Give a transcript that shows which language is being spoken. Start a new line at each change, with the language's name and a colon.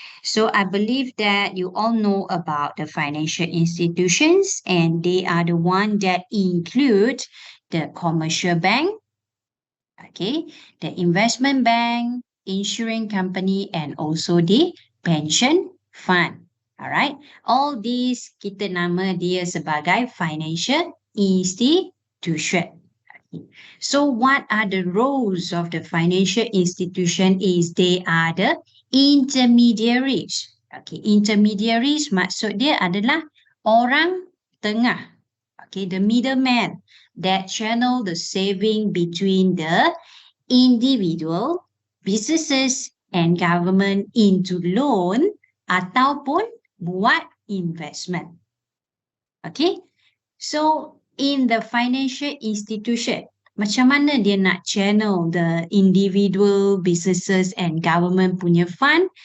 English: So I believe that you all know about the financial institutions, and they are the one that include the commercial bank, okay, the investment bank, insurance company, and also the pension fund. All right. All these
Malay: kita nama dia sebagai financial institution.
English: Okay. So what are the roles of the financial institution is they are the intermediaries.
Malay: Okay, intermediaries maksud dia adalah orang tengah.
English: Okay, the middleman that channel the saving between the individual, businesses and government into loan
Malay: ataupun buat
English: investment. Okay, so in the financial institution,
Malay: macam mana dia nak
English: channel the individual, businesses and government
Malay: punya
English: fund?